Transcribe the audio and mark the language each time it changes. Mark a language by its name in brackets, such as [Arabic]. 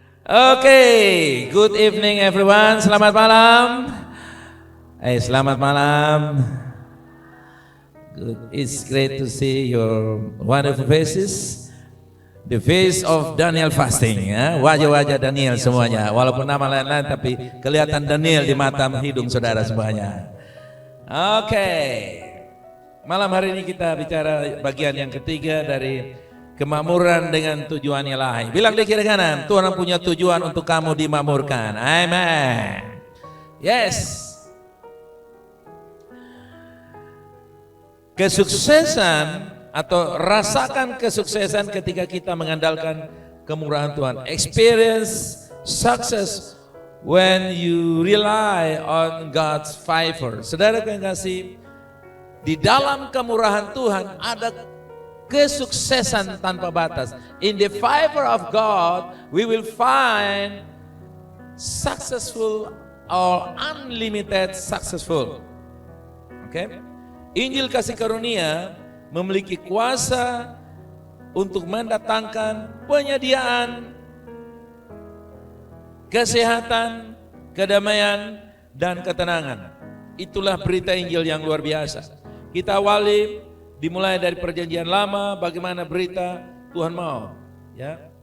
[English] Okay, good evening everyone. [Indonesian] Selamat malam. Selamat malam. Good. [English] It's great to see your wonderful faces. The face of Daniel fasting, ya. [Indonesian] Wajah-wajah Daniel semuanya. Walaupun nama lain-lain, tapi kelihatan Daniel di mata hidung saudara semuanya. Okay. Malam hari ini kita bicara bagian yang ketiga dari kemakmuran dengan tujuan ilahi. Bilang di kiri kanan, Tuhan punya tujuan untuk kamu dimakmurkan. Amen. Yes. Kesuksesan atau rasakan kesuksesan ketika kita mengandalkan kemurahan Tuhan. [English] Experience success when you rely on God's favor. [Indonesian] Saudara yang kasih, di dalam kemurahan Tuhan ada kesuksesan tanpa batas. [English] In the favor of God, we will find successful or unlimited successful. Okay? [Indonesian] Injil kasih karunia memiliki kuasa untuk mendatangkan penyediaan, kesehatan, kedamaian, dan ketenangan. Itulah berita Injil yang luar biasa. Kita awali dimulai dari perjanjian lama, bagaimana berita Tuhan mau. Ya.